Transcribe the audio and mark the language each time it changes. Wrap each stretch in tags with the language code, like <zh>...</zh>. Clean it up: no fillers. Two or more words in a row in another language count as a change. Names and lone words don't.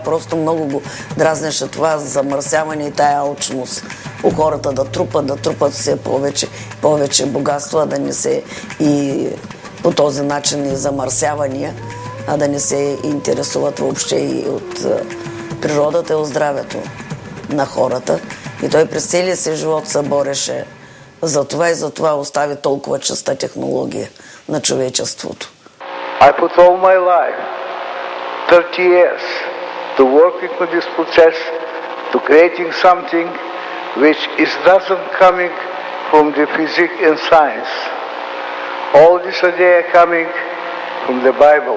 <bg>Просто много го дразнеше това замърсяване и тая алчност у хората да трупат все повече богатства, да не се и по този начин и замърсявания, а да не се интересуват въобще и от природата и от здравето на хората. И той през целия си живот се бореше за това и за това остави толкова чиста технология на човечеството.</bg> <en>I put all my life, 30 years, to working with this process, to creating something which is doesn't coming from the physics and science. All this idea coming from the Bible.</en>